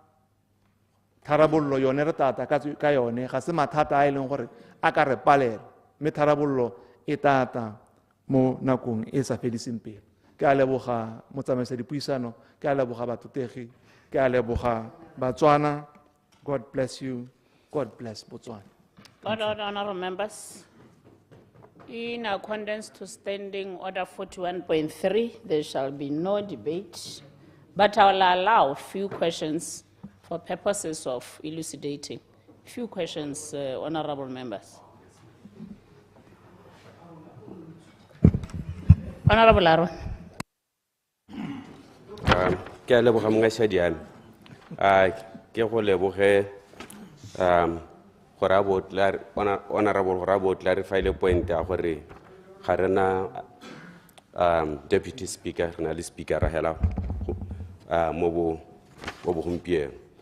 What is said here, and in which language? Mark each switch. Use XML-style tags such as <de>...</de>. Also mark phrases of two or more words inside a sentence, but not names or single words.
<tn>tharabollo yone re tata ka yone ga se mathata a e leng gore a ka re palela mme tharabollo e tata mo nakong e sa fediseng pele ke a leboga motsamaisa dipuisano ke a leboga batutegi ke a leboga batswana.</tn> <en>God bless you. God bless Botswana. Honorable members, in accordance to Standing Order 41.3, there shall be no debate, but I will allow a few questions for purposes of elucidating. Few questions, honorable members. Honorable Aaron.</en> <tn>Ke a leboga mongashadi yame. Ke go leboge gore honorable gore a bo clarify le point ya gore ga rena</tn> <en>deputy speaker</en> <tn>re na le speaker ra hela mo bo gompieno.</tn>